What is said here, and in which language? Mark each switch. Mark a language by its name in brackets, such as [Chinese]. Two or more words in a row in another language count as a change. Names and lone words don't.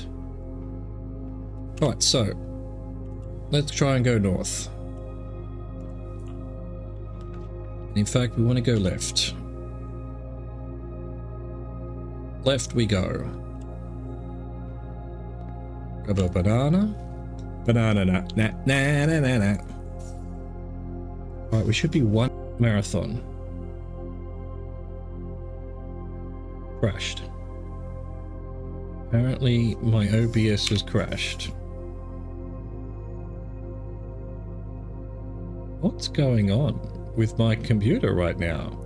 [English] Alright, so let's try and go north. In fact, we want to go left. Left we go. Grab a banana. Banana, na, na, na, na, na, na. Alright, we should be one marathon. Crashed. Apparently, my OBS has crashed. What's going on with my computer right now?